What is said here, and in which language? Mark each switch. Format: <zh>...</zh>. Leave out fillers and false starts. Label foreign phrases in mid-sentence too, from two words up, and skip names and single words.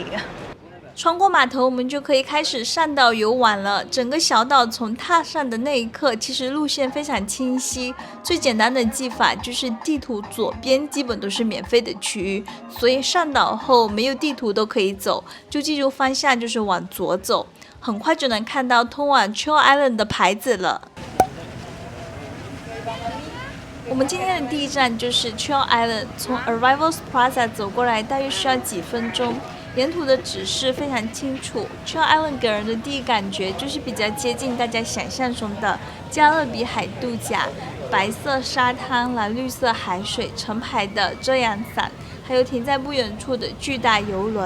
<zh>穿過碼頭，我們就可以開始上島遊玩了。整個小島從踏上的那一刻，其實路線非常清晰。最簡單的記法就是地圖左邊基本都是免費的區域，所以上島後沒有地圖都可以走，就記住方向就是往左走，很快就能看到通往 Chill Island 的牌子了。我們今天的第一站就是 Chill Island， 從 Arrivals Plaza 走過來大約需要幾分鐘。沿途的指示非常清楚。Chill Island 給人的第一感覺就是比較接近大家想象中的加勒比海度假，白色沙灘、藍綠色海水、成排的遮陽傘，還有停在不遠處的巨大郵輪。</zh>